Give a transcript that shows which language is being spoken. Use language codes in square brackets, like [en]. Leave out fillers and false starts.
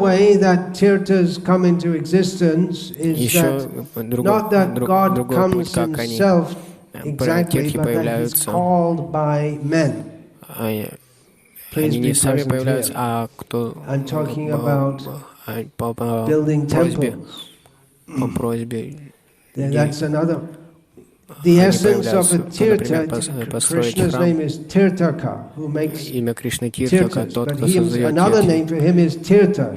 [en] way that tirthas come into existence is that not that God comes himself exactly, but that he's called by men. [ru] Они не сами появляются, а кто [en] I'm talking about building temples. [ru] По просьбе. [en] That's another. The essence of a tirtha, Krishna's name is Tиртхакара, who makes tirthas, but another name for him is Tirtha.